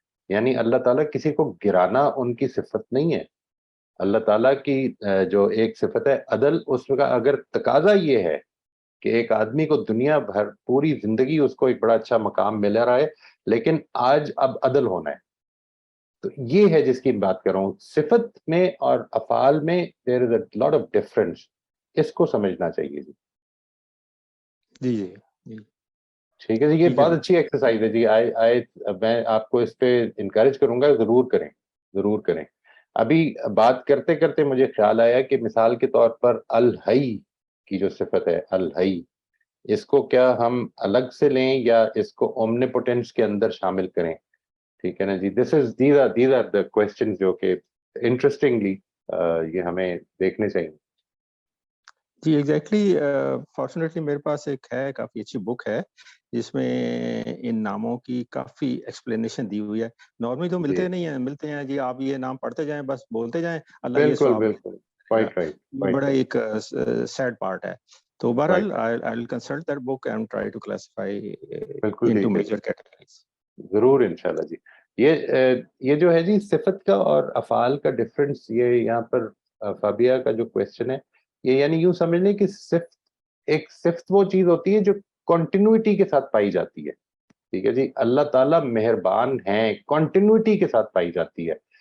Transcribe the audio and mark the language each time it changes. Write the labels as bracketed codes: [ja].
[ur] یعنی اللہ تعالیٰ کسی کو گرانا ان کی صفت نہیں ہے. اللہ تعالیٰ کی جو ایک صفت ہے عدل، اس کا اگر تقاضا یہ ہے کہ ایک آدمی کو دنیا بھر پوری زندگی اس کو ایک بڑا اچھا مقام مل رہا ہے، لیکن آج اب عدل ہونا ہے، تو یہ ہے جس کی بات کر رہا ہوں. صفت میں اور افعال میں [en] there is a lot of difference. [ur] اس کو سمجھنا چاہیے جی. جی جی ٹھیک ہے جی. یہ بہت اچھی ایکسرسائز ہے جی. میں آپ کو اس پہ انکریج کروں گا، ضرور کریں ضرور کریں. ابھی بات کرتے کرتے مجھے خیال آیا کہ مثال کے طور پر الحی کی جو صفت ہے الحی، اس کو کیا ہم الگ سے لیں یا اس کو اومنیپوٹنس کے اندر شامل کریں؟ ٹھیک ہے نا جی. [en] these are the questions [ur] جو کہ انٹرسٹنگلی یہ ہمیں دیکھنے چاہیے. جی ایگزیکٹلی. فارچونیٹلی میرے پاس ایک ہے، کافی اچھی بک ہے جس میں ان ناموں کی کافی ایکسپلینیشن دی ہوئی ہے. نارملی تو ملتے نہیں ہیں، ملتے ہیں جی آپ یہ نام پڑھتے جائیں بس بولتے جائیں اللہ یہ بالکل ثواب. [en] بالکل quite right. [ur] بڑا ایک سیڈ پارٹ ہے. تو بہرحال [en] I will consult that book and try to classify into major categories. [ur] ضرور انشاءاللہ جی. یہ جو ہے جی صفت کا اور افعال کا ڈفرنس، یہ یہاں پر فابیہ کا جو کویسچن ہے یہ یعنی یوں سمجھ لیں کہ صفت وہ چیز ہوتی ہے جو کنٹینیوٹی کے ساتھ پائی جاتی ہے. ٹھیک ہے جی. اللہ تعالیٰ مہربان ہیں، کنٹینیوٹی کے ساتھ پائی جاتی ہے.